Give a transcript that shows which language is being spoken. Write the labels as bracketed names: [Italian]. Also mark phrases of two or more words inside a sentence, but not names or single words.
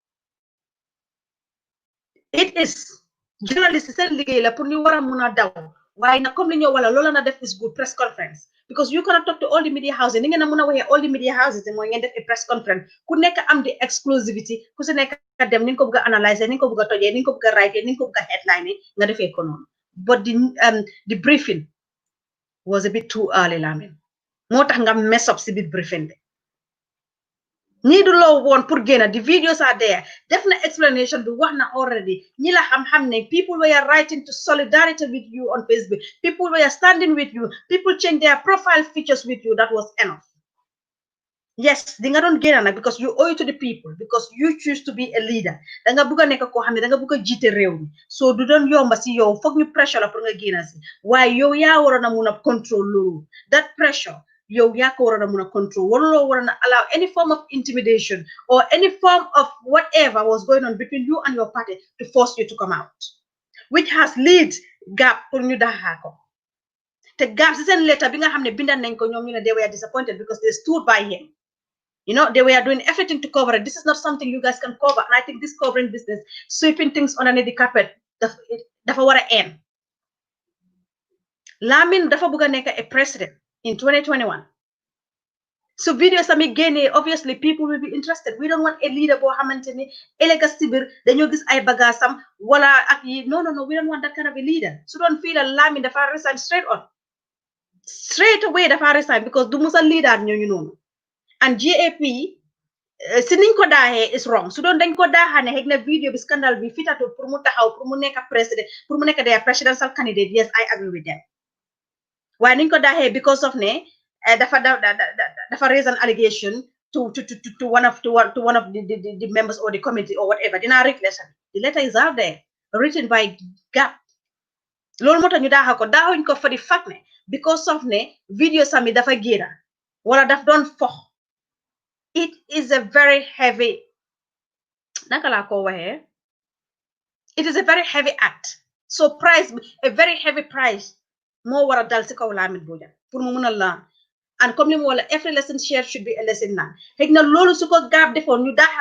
[English] it is journalist [Wolof] seen liggéey la pour ñu war a mun a daw waaye nag comme li ñoo wala loola na def [English] is good press conference because you cannot talk to all the media houses [Wolof] ni ngeen a mën a waxee [English] all the media houses [Wolof] mooy ngeen def [English] a press conference [Wolof] ku nekk am di exclusivity ku si nekk dem ni nga ko bëgg a analyser ni nga ko bëgg a tojee ni nga ko bëgg a write ni nga ko bëgg a headline nga defee ko noonu [English] but the briefing was a bit too early [Wolof] Lamin moo tax nga [English] mess up [Wolof] si biir briefing bi ñii du loo woon pour génn [English] the videos are there [Wolof] def na explanation bi wax na already ñi la xam-xam ne [English] people were writing to solidarity with you on Facebook people were standing with you people change their profile features with you that was enough yes [Wolof] di nga doon génn nag [English] because you owe to the people because you choose to be a leader [Wolof] da nga bëgg a nekk koo xam ne da nga bëgg a jiite réew mi so du doon yomba si yow foog ñu pressure la pour nga génn si waaye yow yaa waroon a mun a control loolu [English] that pressure [Wolof] yow yaa ko waroon a mun a control waruloo waroon a [English] allow any form of intimidation or any form of whatever was going on between you and your party to force you to come out which has lead [Wolof] gap pour ñu daxaa ko te gap si seen letter bi nga xam ne bindan nañ ko ñoom ñu ne [English] they were disappointed because they stood by him. You know, they were doing everything to cover it. This is not something you guys can cover. And I think this covering business, sweeping things underneath the carpet, [Wolof] dafa war a end. Lamin dafa bëgg a nekk a president in 2021. [English] So videos [Wolof] sami génnee [English] obviously people will be interested. We don't want a leader [Wolof] boo xamante ni ëllëg si biir dañoo gis ay bagaasam wala ak yi [English] no we don't want that kind of a leader. So don't feel like [Wolof] Lamin dafa resign [English] straight away [Wolof] dafa resign because du musa leader ñooñu noonu. And GAP si niñ ko daaxee [English] is wrong [Wolof] su doon dañ ko daaxaane xëy na video bi scandal bi fitatu pour mu taxaw pour mu nekk président pour mu nekk [English] their presidential candidate yes I agree with them [Wolof] waaye niñ ko daaxee because of ne dafa [English] raise an allegation to one of the members or the committee or whatever [Wolof] dinaa read letter [English] the letter is out there written by GAP [Wolof] loolu moo tax ñu daaxa ko daaxuñ ko [English] for the fact [Wolof] ne because of ne video sami dafa génna wala daf doon fox [English] it is a very heavy it is a very heavy act so a very heavy price [Wolof] moo war a dal si kaw Lamin Bojang pour mu mun a [English] learn and comme li mu wala every lesson shared should be a lesson learned [Wolof] xëy na loolu su ko gaab defoon ñu daaxal